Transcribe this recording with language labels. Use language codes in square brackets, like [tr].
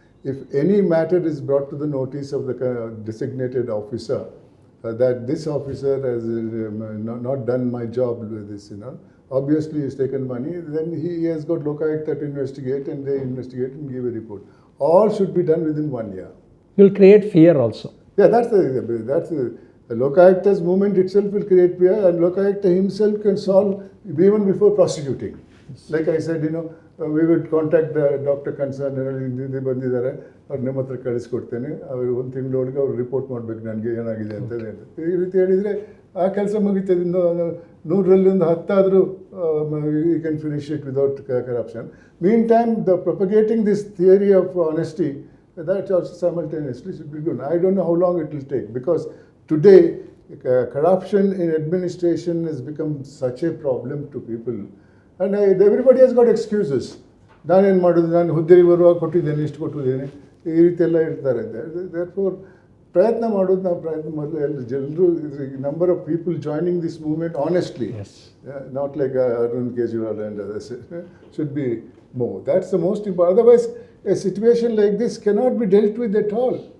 [en] If any matter is brought to the notice of the designated officer, that this officer has not done my job with this, obviously he's taken money, then he has got Lokayukta to investigate, and they investigate and give a report. All should be done within 1 year. You'll create fear also. Yeah, that's the Lokayukta's movement itself will create fear, and Lokayukta himself can solve even before prosecuting. Like I said, we would contact the doctor concerned, [kn] ಇಲ್ಲಿ ಬಂದಿದ್ದಾರೆ, ಅವ್ರು ನಿಮ್ಮ ಹತ್ರ ಕಳಿಸ್ಕೊಡ್ತೇನೆ, ಅವರು 1 ತಿಂಗಳೊಳಗೆ ಅವ್ರು report ಮಾಡಬೇಕು ನನಗೆ ಏನಾಗಿದೆ ಅಂತ ಈ ರೀತಿ ಹೇಳಿದರೆ ಆ ಕೆಲಸ ಮುಗಿತದೆ. 100ರಲ್ಲಿ 10 ಆದರೂ [en] You can finish it without corruption. Meantime the propagating this theory of honesty, that also simultaneously should be good. I don't know how long it will take, because today corruption in administration has become such a problem to people. And everybody has got excuses. [kn] ನಾನೇನು ಮಾಡೋದು, ನಾನು ಹುದ್ದೆಗೆ ಬರುವಾಗ ಕೊಟ್ಟಿದ್ದೇನೆ, ಇಷ್ಟು ಕೊಟ್ಟಿದ್ದೇನೆ, ಈ ರೀತಿ ಎಲ್ಲ ಇರ್ತಾರೆ. [en] therefore [kn] ಪ್ರಯತ್ನ ಮಾಡೋದು, ನಾವು ಪ್ರಯತ್ನ ಮೊದಲು ಎಲ್ಲ ಜನರು, [en] Number of people joining this movement honestly, not like Arun Kejriwal and others, should be more. That's the most important. Otherwise, a situation like this cannot be dealt with at all.